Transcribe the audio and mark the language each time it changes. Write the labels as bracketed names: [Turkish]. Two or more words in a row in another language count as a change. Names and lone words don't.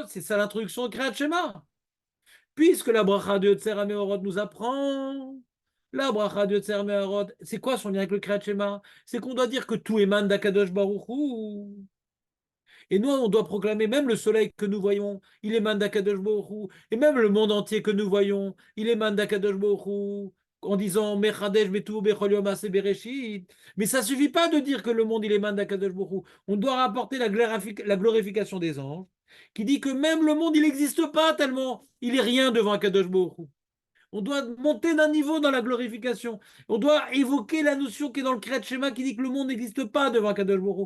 [French] C'est ça l'introduction au Kriyat Shema. Puisque la bracha de Yotzer HaMeorot nous apprend, la bracha de Yotzer HaMeorot, c'est quoi son lien avec le Kriyat Shema? C'est qu'on doit dire que tout émane d' [Hebrew] הקדוש ברוך הוא. [French] Et nous, on doit proclamer même le soleil que nous voyons, il émane d' [Hebrew] הקדוש ברוך הוא. [French] Et même le monde entier que nous voyons, il émane d' [Hebrew] הקדוש ברוך הוא. en disant מחדש בטובו בכל יום מעשה בראשית. [French] Mais ça ne suffit pas de dire que le monde il émane d' [Hebrew] הקדוש ברוך הוא. [French] On doit rapporter la glorification des anges, qui dit que même le monde il n'existe pas tellement il est rien devant [Hebrew] הקדוש ברוך הוא. [French] On doit monter d'un niveau dans la glorification. On doit évoquer la notion qui est dans le Kriyat Shema qui dit que le monde n'existe pas devant [Hebrew] קדוש ברוך הוא.